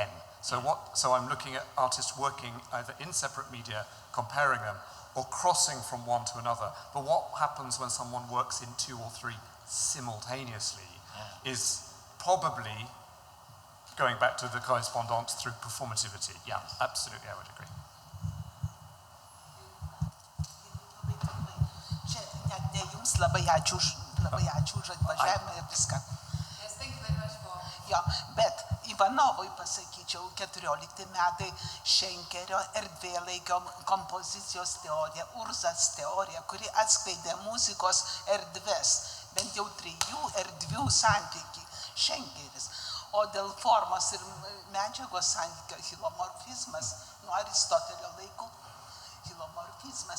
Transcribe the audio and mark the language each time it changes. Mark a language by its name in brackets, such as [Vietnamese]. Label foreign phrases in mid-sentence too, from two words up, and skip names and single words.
[English] So I'm looking at artists working either in separate media, comparing them, or crossing from one to another. But what happens when someone works in 2 or 3 simultaneously is probably going back to the correspondence through performativity. Yeah, absolutely, I would agree. [Lithuanian] Labai ačiū už atvažiavimą ir viską. [English] Yes, thank you very much for... [Lithuanian] Jo, bet Ivanovui pasakyčiau, 14 metai Šenkerio erdvėlaikio kompozicijos teorija, Urzas teorija, kuri atskleidė muzikos erdves, bent jau 3 erdvių santykį, Šenkeris. O dėl formos ir medžiagos santykio hilomorfizmas, nuo Aristotelio laikų hilomorfizmas.